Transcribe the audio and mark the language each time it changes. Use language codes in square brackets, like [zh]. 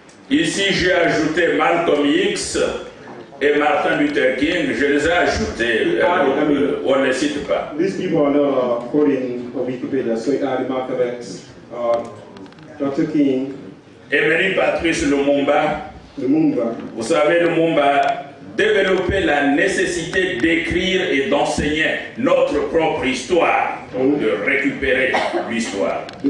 [fr] Ici j'ai ajouté Malcolm X et Martin Luther King. Je les ai ajoutés. On ne les cite pas. [en] These people are not quoting on Wikipedia, so Malcolm X, Dr. King. [fr] Emery Patrice Lumumba. Vous savez, Lumumba développé la nécessité d'écrire et d'enseigner notre propre histoire, donc de récupérer l'histoire.